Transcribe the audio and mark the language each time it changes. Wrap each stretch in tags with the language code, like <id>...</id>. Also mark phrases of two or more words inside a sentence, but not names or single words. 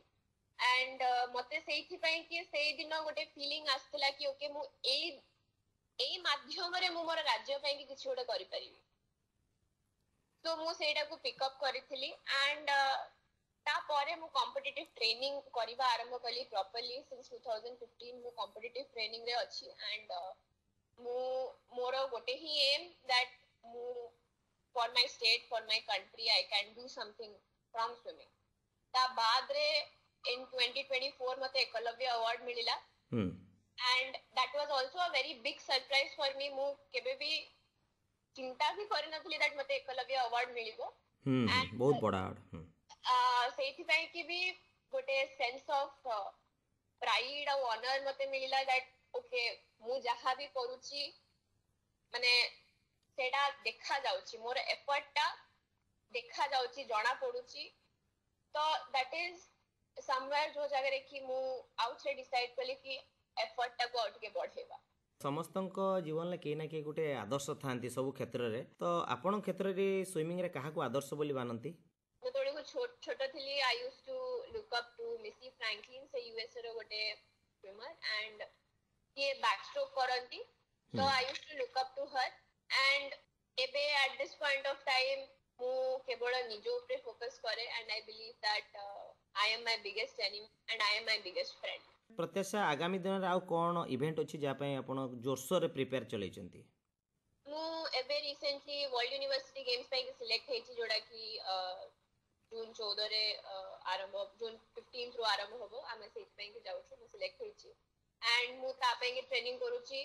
<or>and ମତେ ସେଇଥିପାଇଁ କି ସେଇ ଦିନ ଗୋଟେ ଫିଲିଂ ଆସିଥିଲା କି ଓକେ ମୁଁ ଏଇ ମାଧ୍ୟମରେ ମୁଁ ମୋର ରାଜ୍ୟ ପାଇଁ କି କିଛି ଗୋଟେ କରିପାରିବି। ତ ମୁଁ ସେଇଟାକୁ</or> <en>pick up</en> <or>କରିଥିଲି। and ତାପରେ ମୁଁ</or> <en>competitive training</en> <or>କରିବା ଆରମ୍ଭ କଲି ପ୍ରପରଲି।</or> <en>ସିନ୍ସ 2015 ମୁଁ competitive training</en> <or>ରେ ଅଛି।</or> <en>and</en> <or>ମୁଁ ମୋର ଗୋଟେ ହିଁ</or> <en>ଏମ୍ that ମୁଁ for my state, for my country, I can do something from swimming।</en> <or>ତା ବାଦରେ in 2024 ମତେ ଏକଲବ୍ୟ award ମିଳିଲା।</or> <en>and that was also a very big surprise for me।</en> <or>ମୁଁ କେବେ ବି ଚିନ୍ତା ବି କରିନଥିଲି that ମତେ ଏକଲବ୍ୟ award ମିଳିବ। ବହୁତ ବଡ଼ ଆୱାର୍ଡ। ସେଇଥିପାଇଁ କି ବି ଗୋଟେ</or> <en>sense of pride</en> <or>ଆଉ ଅନର ମତେ ମିଳିଲା that ଓକେ ମୁଁ ଯାହା ବି କରୁଛି ମାନେ ସେଇଟା ଦେଖା ଯାଉଛି, ମୋର ଏଫର୍ଟ ଟା ଦେଖା ଯାଉଛି, ଜଣା ପଡୁଛି। ତ</or> <en>that is somewhere</en> <or>ଯୋଉ ଜାଗାରେ କି ମୁଁ ଆଉ ଥରେ ଡିସାଇଡ୍ କଲି କି ଏଫର୍ଟ ଟାକୁ ଆଉ ଟିକେ ବଢେଇବା। ସମସ୍ତଙ୍କ ଜୀବନରେ କେହି ନା କେହି ଗୋଟେ ଆଦର୍ଶ ଥାନ୍ତି ସବୁ କ୍ଷେତ୍ରରେ। ତ ଆପଣଙ୍କ କ୍ଷେତ୍ରରେ ସୁଇମିଂରେ କାହାକୁ ଆଦର୍ଶ ବୋଲି ମାନନ୍ତି? ଯେତେବେଳେ ମୁଁ ଛୋଟ ଥିଲି</or> <en>I used to look up to Missy Franklin।</en> <or>ସେ ୟୁଏସ୍ ର ଗୋଟେ ସ୍ୱିମର and ସିଏ backstroke କରନ୍ତି।</or> <en>ତ I used to look up to her। and ଏବେ at this point of time</en> <or>ମୁଁ କେବଳ ନିଜ ଉପରେ ଫୋକସ୍ କରେ।</or> <en>and I believe that I am my biggest enemy and I am my biggest friend।</en> <or>ପ୍ରତ୍ୟାଶା ଆଗାମୀ ଦିନରେ ଆଉ କ'ଣ ଇଭେଣ୍ଟ ଅଛି ଯାହା ପାଇଁ ଆପଣ ଜୋରସୋରରେ ପ୍ରିପେୟାର ଚଲେଇଛନ୍ତି? ମୁଁ ଏବେ ରିସେଣ୍ଟଲି ୱାର୍ଲଡ ୟୁନିଭର୍ସିଟି ଗେମ୍ସ ପାଇଁ ସିଲେକ୍ଟ ହେଇଛି, ଯୋଉଟା କି ଜୁନ୍ 14ରେ ଆରମ୍ଭ, ଜୁନ୍ 15 ରୁ ଆରମ୍ଭ ହବ। ଆମେ ସେଇଥିପାଇଁ କି ଯାଉଛୁ, ମୁଁ ସିଲେକ୍ଟ ହେଇଛି। and ମୁଁ ତା ପାଇଁ କି ଟ୍ରେନିଂ କରୁଛି।</or>